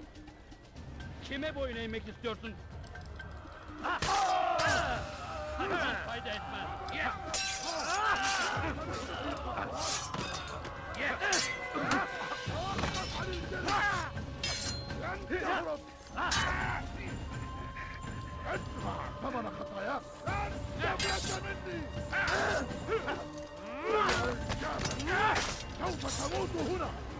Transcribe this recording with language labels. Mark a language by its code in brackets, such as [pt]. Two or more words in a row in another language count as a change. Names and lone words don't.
[tr] Kime boyun eğmek istiyorsun? Fayda etmez. [ar] ثمن خطاياك سوف تموت هنا